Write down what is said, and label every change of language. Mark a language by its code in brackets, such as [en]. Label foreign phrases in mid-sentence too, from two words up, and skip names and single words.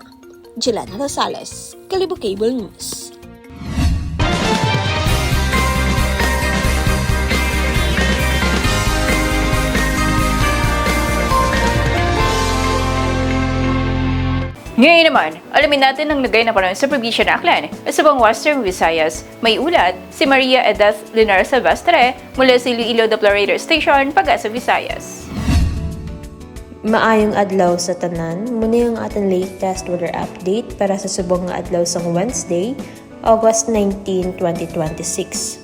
[tl] Jelana Rosales, Kalibo Cable News. Ngayon naman, alamin natin ang lagay na panahon sa probinsya ng Aklan. Sa buong Western Visayas, may ulat si Maria Edith Linar Silvestre mula sa Iloilo Deplorator Station, Pag-asa, Visayas. [hil] Maayong adlaw sa tanan, [tl] muna yung ating [en] latest weather update [hil] para sa subong nga adlaw sa Wednesday, August 19, 2026.